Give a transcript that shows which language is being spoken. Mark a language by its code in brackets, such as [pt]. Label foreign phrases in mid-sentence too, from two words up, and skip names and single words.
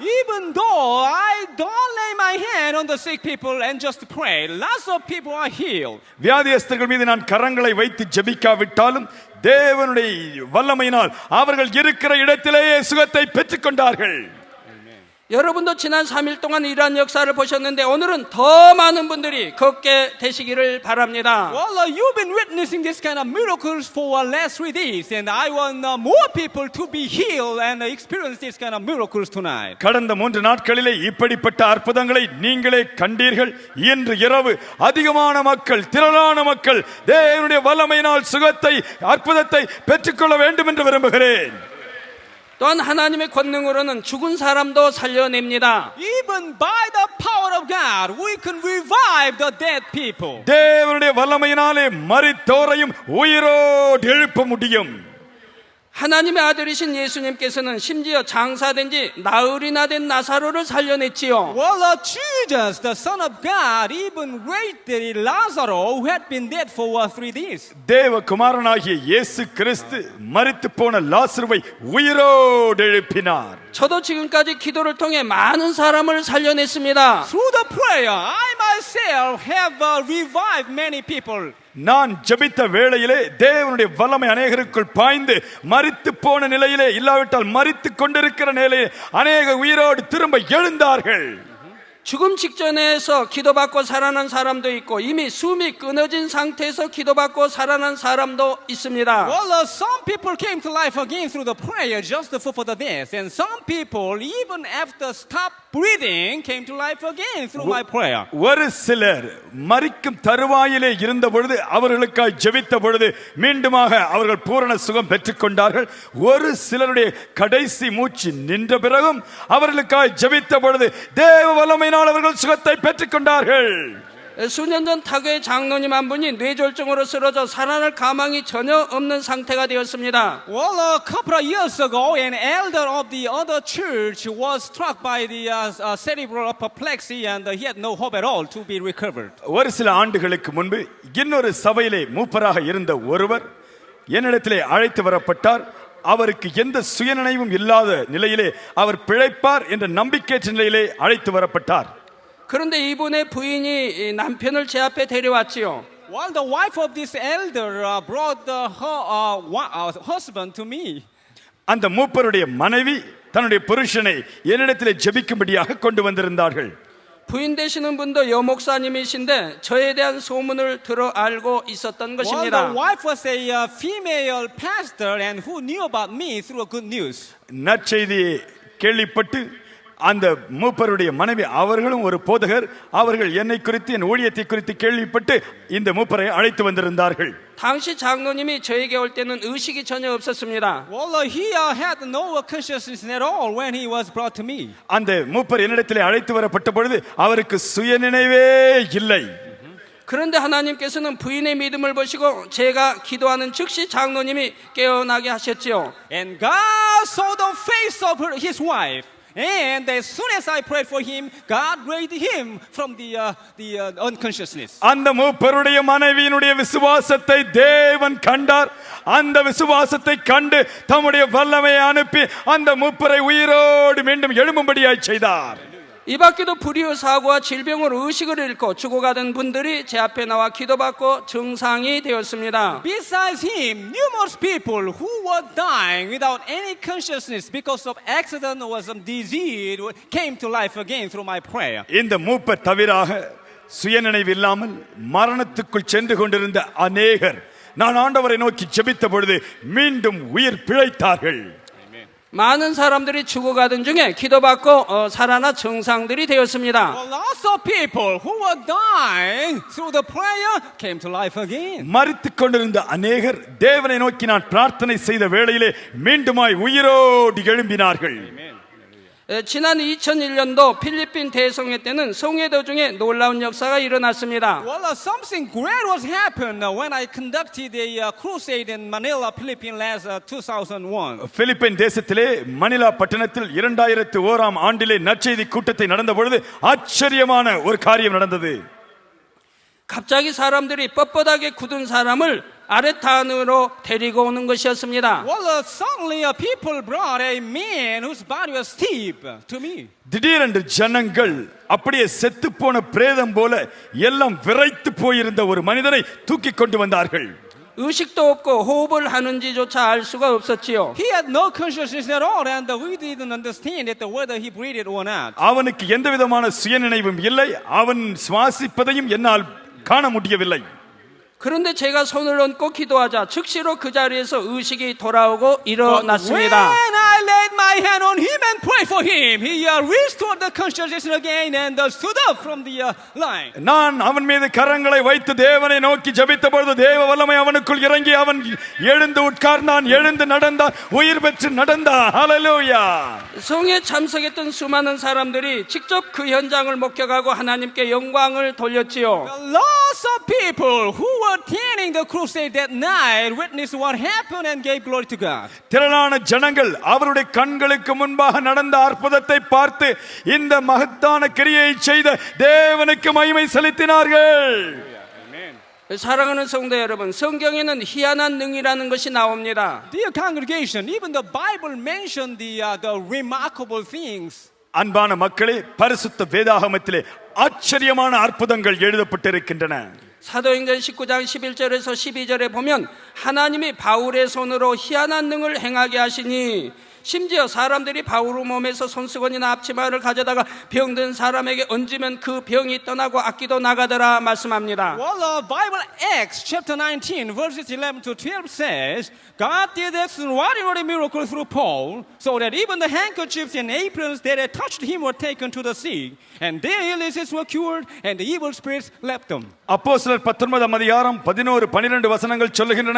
[en] Even though I don't lay my hand on the sick people and just pray, lots of people are healed. [ta] வியாதியஸ்தர்கள் மீது நான் கரங்களை வைத்து ஜெபிக்காவிட்டாலும் தேவனுடைய வல்லமையினால் அவர்கள் இருக்கிற இடத்திலேயே சுகத்தை பெற்றுக்கொண்டார்கள். [ko] 여러분도 지난 3일 동안 이러한 역사를 보셨는데 오늘은 더 많은 분들이 걷게 되시기를 바랍니다. [en] Well, you've been witnessing this kind of miracles for last 3 days, and I want more people to be healed and experience this kind of miracles tonight. [ta] கடந்த 3 நாட்களிலே இப்படிப்பட்ட அற்புதங்களை நீங்களே கண்டீர்கள். இன்று இரவு அதிகமான மக்கள், திரளான மக்கள் தேவனுடைய வல்லமையினால் சுகத்தை, அற்புதத்தை பெற்றுக்கொள்ள வேண்டும் என்று விரும்புகிறேன். [ko] 또한 하나님의 권능으로는 죽은 사람도 살려냅니다. [en] Even by the power of God, we can revive the dead people. [ta] தேவனுடைய வல்லமையினாலே மரித்தோரையும் உயிரோடு எழுப்ப முடியும். [ko] 하나님의 아들이신 예수님께서는 심지어 장사된 지 나흘이나 된 나사로를 살려냈지요. [en] Well, Jesus, the Son of God, even raised Lazarus, who had been dead for 3 days. [ta] தேவ குமாரனாகிய இயேசு கிறிஸ்து மரித்து போன லாசருவை உயிரோடு எழுப்பினார். [ko] 저도 지금까지 기도를 통해 많은 사람을 살려냈습니다. [en] Through the prayer, I myself have revived many people. [ta] நான் ஜெபித்த வேளையிலே தேவனுடைய வல்லமை அநேகருக்குள் பாய்ந்து மரித்து போன நிலையிலே இல்லாவிட்டால் மரித்து கொண்டிருக்கிற நிலையிலே அநேக உயிரோடு திரும்ப எழுந்தார்கள். [ko] 죽음 직전에서 기도받고 살아난 사람도 있고 이미 숨이 끊어진 상태에서 기도받고 살아난 사람도 있습니다. [en] Well, some people came to life again through the prayer just before the death, and some people, even after stopped breathing, came to life again through my prayer. [ta] ஒரு சிலர் மரிக்கும் தருவாயிலே இருந்த பொழுது அவர்களுக்காய் ஜெபித்த பொழுது மீண்டுமாக அவர்கள் பூரண சுகம் பெற்றுக் கொண்டார்கள். ஒரு சிலருடைய கடைசி மூச்சு நின்ற பிறகும் அவர்களுக்காய் ஜெபித்த பொழுது தேவ வல்லமையினால் அவர்கள் சுகத்தை பெற்றுக் கொண்டார்கள். [ko] 수년 전 타교의 장로님 한 분이 뇌졸중으로 쓰러져 살아날 가망이 전혀 없는 상태가 되었습니다. [en] Well, a couple of years ago, an elder of the other church was struck by the cerebral apoplexy, and he had no hope at all to be recovered. [ta] ஒரு சில ஆண்டுகளுக்கு முன்பு இன்னொரு சபையிலே மூப்பராக இருந்த ஒருவர் என்னிடத்திலே அழைத்து வரப்பட்டார். அவருக்கு எந்த சுயநினைவும் இல்லாத நிலையிலே அவர் பிழைப்பார் என்ற நம்பிக்கையற்ற நிலையிலே அழைத்து வரப்பட்டார். [ko] 그런데 이분의 부인이 남편을 제 앞에 데려왔지요. [en] Well, the wife of this elder brought her husband to me. [ta] அந்த மூப்பருடைய மனைவி தன்னுடைய புருஷனை என்னிடத்திலே ஜெபிக்கும்படியாக கொண்டு வந்திருந்தார்கள். [ko] 부인 되시는 분도 여목사님이신데 저에 대한 소문을 들어 알고 있었던 [en] Well, [ko] 것입니다. [en] the wife was a female pastor and who knew about me through a good news. [ta] நற்செய்தியை கேள்விப்பட்டு அந்த மூப்பருடைய மனைவி அவர்களும் ஒரு போதகர், அவர்கள் என்னை குறித்து என் ஊழியத்தை குறித்து கேள்விப்பட்டு இந்த மூப்பரை அழைத்து வந்திருந்தார்கள். [ko] 당시 장로님이 저에게 올 때는 의식이 전혀 없었습니다. [en] Well, he had no consciousness at all when he was brought to me. [ta] அந்த மூப்பர் என்னிடத்திலே அழைத்து வரப்பட்ட பொழுது அவருக்கு சுயநினைவே இல்லை. [ko] 그런데 하나님께서는 부인의 믿음을 보시고 제가 기도하는 즉시 장로님이 깨어나게 하셨지요. [en] And God saw the face of his wife. And as soon as I prayed for him, God raised him from the unconsciousness. [ta] அந்த மூப்பருடைய மனைவியினுடைய விசுவாசத்தை தேவன் கண்டார். அந்த விசுவாசத்தை கண்டு தம்முடைய வல்லமையை அனுப்பி அந்த மூப்பரை உயிரோடு மீண்டும் எழும்படியாய் செய்தார். [ko] 이 밖에도 불의의 사고와 질병으로 의식을 잃고 죽어가던 분들이 제 앞에 나와 기도받고 정상이 되었습니다. [en] Besides him, numerous people who were dying without any consciousness because of accident or some disease came to life again through my prayer. [ta] இந்த மூப்பர் தவிராக சுயநினைவு இல்லாமல் மரணத்துக்குள் சென்று கொண்டிருந்த அநேகர் நான் ஆண்டவரை நோக்கி ஜெபித்த பொழுது மீண்டும் உயிர் பிழைத்தார்கள். [ko] 많은 사람들이 죽어가던 중에 기도받고 살아나 정상들이 되었습니다. [en] Well, lots of people who were dying through the prayer came to life again. [ta] மரித்துக் கொண்டிருந்த அநேகர் தேவனை நோக்கி நான் பிரார்த்தனை செய்த வேளையிலே மீண்டுமாய் உயிரோடு எழும்பினார்கள். [ko] 지난 2001년도 필리핀 대성회 때는 성회도 중에 놀라운 역사가 일어났습니다. [en] Well, something great was happened when I conducted a crusade in Manila, Philippines last 2001. [ta] பிலிப்பைன் தேசத்திலே மணிலா பட்டணத்தில் 2001ஆம் ஆண்டிலே நற்செய்தி கூட்டத்தை நடந்த பொழுது ஆச்சரியமான ஒரு காரியம் நடந்தது. [ko] 갑자기 사람들이 뻣뻣하게 굳은 사람을 아레탄으로 데리고 오는 것이었습니다. [en] Well, suddenly people brought a man whose body was stiff to me. [ta] திடீரென்று ஜனங்கள் அப்படியே செத்து போன பிரேதம் போல எல்லாம் விரைத்து போயிருந்த ஒரு மனிதனை தூக்கி கொண்டு வந்தார்கள். [ko] 의식도 없고 호흡을 하는지조차 알 수가 없었지요. [en] He had no consciousness at all, and we didn't understand it, whether he breathed or not. [ta] அவனுக்கு எந்த விதமான சுயநினைவும் இல்லை. அவன் சுவாசிப்பதையும் என்னால் காண முடியவில்லை. [ko] 그런데 제가 손을 얹고 기도하자 즉시로 그 자리에서 의식이 돌아오고 일어났습니다. [en] When I laid my hand on him and prayed for him, he restored the consciousness again and stood up from the line. [ta] நான் அவன் மீது கரங்களை வைத்து தேவனை நோக்கி ஜெபித்த பொழுது தேவ வல்லமை அவனுக்குள் இறங்கி அவன் எழுந்து உட்கார்ந்தான், எழுந்து நடந்தான், உயிர் பெற்று நடந்தான். ஹalleluya. [ko] 성에 참석했던 수많은 사람들이 직접 그 현장을 목격하고 하나님께 영광을 돌렸지요. [en] Lots of people who were attending the crusade that night witnessed what happened and gave glory to God. [ta] திரளான ஜனங்கள் அவருடைய கண்களுக்கு முன்பாக நடந்த அற்புதத்தை பார்த்து இந்த மகத்தான கிரியை செய்த தேவனுக்கு மகிமை செலுத்தினார்கள். [ko] 사랑하는 성도 여러분, 성경에는 희한한 능이라는 것이 나옵니다. [en] Dear congregation, even the Bible mentioned the remarkable things. [ta] அன்பான மக்களே, பரிசுத்த வேதாகமத்திலே ஆச்சரியமான அற்புதங்கள் எழுதப்பட்டிருக்கின்றன. [ko] 사도행전 19장 11절에서 12절에 보면 하나님이 바울의 손으로 희한한 능을 행하게 하시니 심지어 사람들이 바울 몸에서 손수건이나 앞치마를 가져다가 병든 사람에게 얹으면 그 병이 떠나고 악기도 나가더라 말씀합니다. [en] Well, Bible Acts chapter 19 verses 11 to 12 says, God did extraordinary miracles through Paul, so that even the handkerchiefs and aprons that had touched him were taken to the sick, and their illnesses were cured, and the evil spirits left them. [ta] அப்போஸ்தலர் 19 அதிகாரம் 11-12 வசனங்கள் சொல்லுகின்றன.